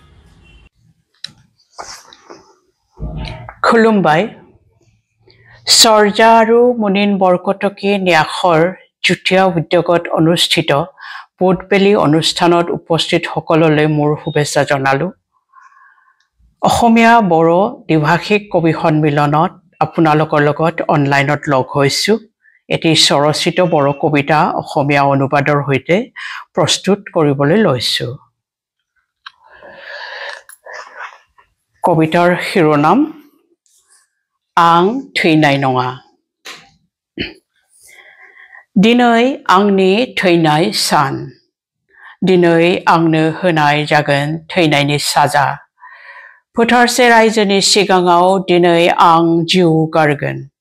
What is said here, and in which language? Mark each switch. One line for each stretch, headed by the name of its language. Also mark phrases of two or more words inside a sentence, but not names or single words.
Assamese: খুলুমবাই সৰ্জা আৰু মুনিন বৰকটকী ন্যাসৰ যুটীয়া উদ্যোগত অনুষ্ঠিত বুধবেলি অনুষ্ঠানত উপস্থিত সকললৈ মোৰ শুভেচ্ছা জনালো অসমীয়া বড়ো দ্বিভাষিক কবি সন্মিলনত আপোনালোকৰ লগত অনলাইনত লগ হৈছো এটি স্বৰচিত বড়ো কবিতা অসমীয়া অনুবাদৰ সৈতে প্ৰস্তুত কৰিবলৈ লৈছো কবিতাৰ শিৰোনাম
Bodo: आं थैनाय नङा दिनै आंनि थैनाय सान दिनै आंनो होनाय जागोन थैनायनि साजा फोथारसे रायजोनि सिगाङाव दिनै आं जिउ गारगोन